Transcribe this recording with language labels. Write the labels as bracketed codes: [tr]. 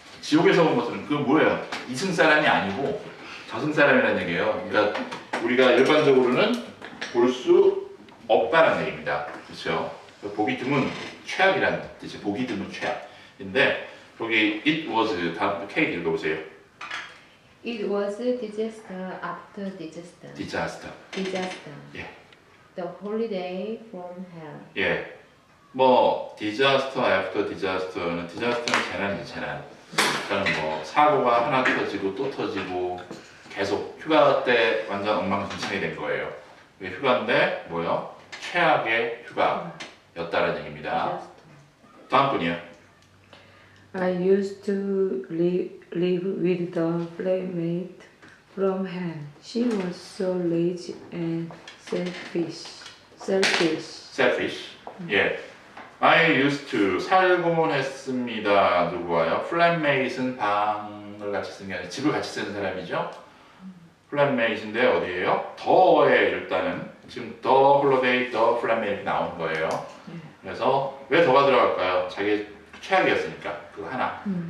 [ko] 지옥에서 본 것들은 그 뭐예요? 이승 사람이 아니고 저승 사람이라는 얘기예요. 그러니까 우리가 일반적으로는 볼 수 없다는 얘기입니다. 그렇죠? 보기 드문 최악이라는 뜻이 보기 드문 최악인데 거기 it was 다음 K 읽어보세요. [en] It was disaster after disaster. disaster. Disaster. [ko] 예. [en] The holiday from hell. [ko] 예. 뭐 [en] disaster after disaster [ko] 는 disaster는 재난이지 재난. 그러니까 뭐 사고가 하나 터지고 또 터지고 계속 휴가 때 완전 엉망진창이 된 거예요. 이게 휴가인데 뭐요? 최악의 휴가였다는 얘기입니다. [en] Disaster. [ko] 다음 분이요. [en] I used to live with the playmate from hell. She was so lazy and selfish. selfish. 예. I used to [ko] 살고는 했습니다. 누구와요? flatmate은 방을 같이 쓰는 게 아니라 집을 같이 쓰는 사람이죠. flatmate인데 어디예요? 더에 일단은 지금 the holiday, the flatmate 나온 거예요. 그래서 왜 더가 들어갈까요? 자기 최악이었으니까 그거 하나.